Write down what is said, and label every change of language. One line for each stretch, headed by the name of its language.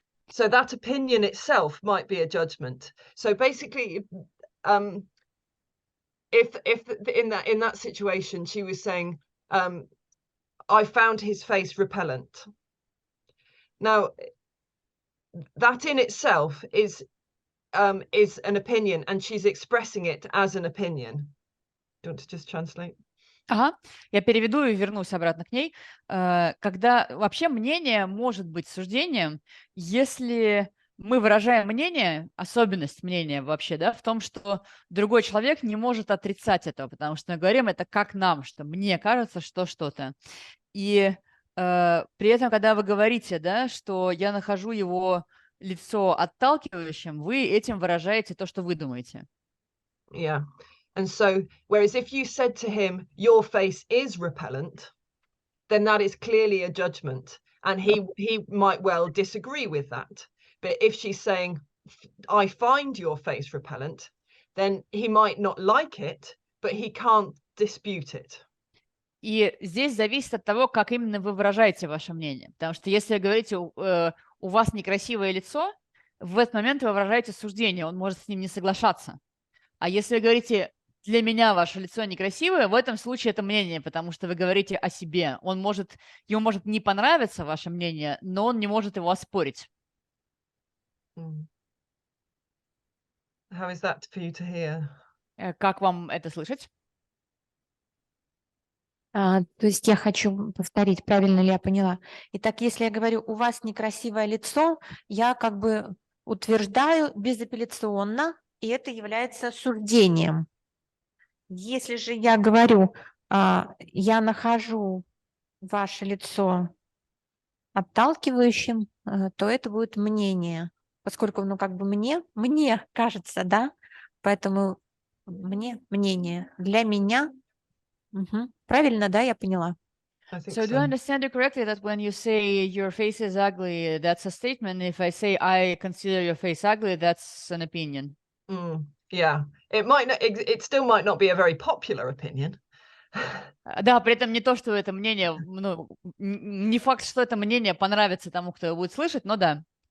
English: So that opinion itself might be a judgment. So basically, if in that situation she was saying, I found his face repellent. Now, that in itself is an opinion, and she's expressing it as an opinion. Do you want to just translate?
Russian: Ага, я переведу и вернусь обратно к ней. Когда вообще мнение может быть суждением, если мы выражаем мнение, особенность мнения вообще, да, в том, что другой человек не может отрицать этого, потому что мы говорим это как нам, что мне кажется, что что-то. И при этом, когда вы говорите, да, что я нахожу его лицо отталкивающим, вы этим выражаете то, что вы думаете.
English: Yeah. And so, whereas if you said to him, your face is repellent, then that is clearly a judgment. And he might well disagree with that. But if she's saying, I find your face repellent, then he might not like it, but he can't dispute it.
Russian: И здесь зависит от того, как именно вы выражаете ваше мнение. Потому что если вы говорите, у вас некрасивое лицо, в этот момент вы выражаете суждение, он может с ним не соглашаться. А если вы говорите, для меня ваше лицо некрасивое, в этом случае это мнение, потому что вы говорите о себе. Ему может не понравиться ваше мнение, но он не может его оспорить.
English: How is that for you to hear?
Russian: Как вам это слышать? То есть я хочу повторить, правильно ли я поняла. Итак, если я говорю, у вас некрасивое лицо, я как бы утверждаю безапелляционно, и это является суждением. Если же я говорю, я нахожу ваше лицо отталкивающим, то это будет мнение, поскольку, как бы мне кажется, да, поэтому мне мнение, для меня. Правильно, да, я поняла?
English: So do I understand you correctly that when you say your face is ugly, that's a statement? If I say I consider your face ugly, that's an opinion. Yeah, it still might not be a very popular opinion.
Russian: Да, при этом не то, что это мнение, не факт, что это мнение понравится тому, кто его будет слышать, но да.